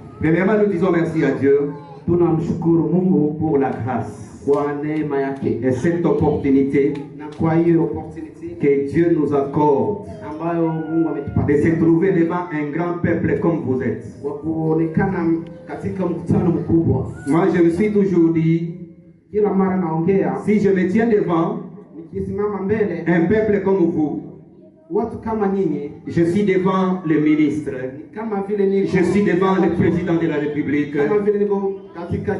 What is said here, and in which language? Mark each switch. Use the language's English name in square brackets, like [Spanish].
[French] Premièrement, nous disons merci à Dieu [Swahili] Tunamshukuru Mungu [French] pour la grâce [Swahili] kwa neema yake [French] et cette opportunité [Swahili] na kwa hiyo opportunity [French] que Dieu nous accorde [Swahili] ambayo Mungu [French] de se [Swahili] ametupatia [French] trouver devant un grand peuple comme vous êtes. [Swahili] kwa kuonekana katika mkutano mkubwa. [French] Moi, je me suis toujours dit, [Swahili] Kila mara naongea, [French] si je me tiens devant [Swahili] nikisimama mbele [French] un peuple comme vous, [Swahili] watu kama nyinyi, [French] je suis devant le ministre, [Swahili] kama vile niko, [French] je suis devant le président de la République, [Swahili] kama vile niko katika